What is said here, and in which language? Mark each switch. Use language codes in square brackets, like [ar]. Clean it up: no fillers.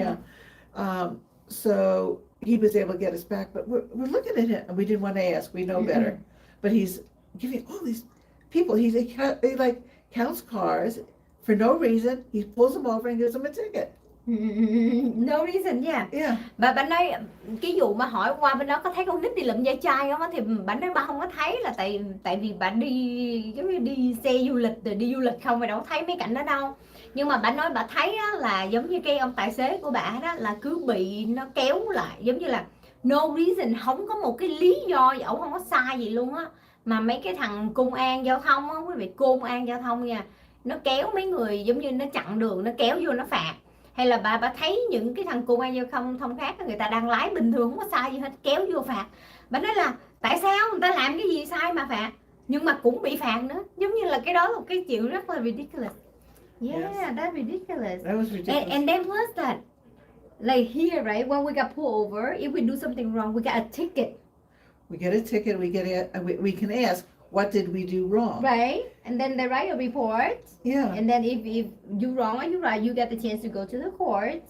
[en] Uh-uh. Yeah. So he was able to get us back. But we're looking at him, and we didn't want to ask. We know better. But he's giving all these people, he like counts cars for no reason. He pulls them over and gives them a ticket. No reason, yeah. Yeah. [vi] Bà nói cái vụ mà hỏi qua bên đó có thấy con nít đi lượm ve chai không á, thì bà nói bà không có thấy là tại vì bà đi giống như đi xe du lịch rồi đi du lịch không, bà đâu có thấy mấy cảnh đó đâu. Nhưng mà bà nói bà thấy á, là giống như cái ông tài xế của bà đó là cứ bị nó kéo lại, giống như là [en] no reason, [vi] không có một cái lý do gì, ổng không có sai gì luôn á. Mà mấy cái thằng công an giao thông á, quý vị, công an giao thông nha, nó kéo mấy người giống như nó chặn đường, nó kéo vô nó phạt. Hay là bà thấy những cái thằng công an giao thông khác, người ta đang lái bình thường không có sai gì hết, kéo vô phạt. Bà nói là tại sao người ta làm cái gì sai mà phạt, nhưng mà cũng bị phạt nữa. Giống như là cái đó là một cái chuyện rất là ridiculous. [en] Yeah, yes. That's ridiculous. That was ridiculous. And then plus that, like here, right, when we got pulled over, if we do something wrong, we got a ticket. We get a ticket. We can ask, what did we do wrong? Right, and then they write a report. Yeah. And then if you wrong or you right, you get the chance to go to the court,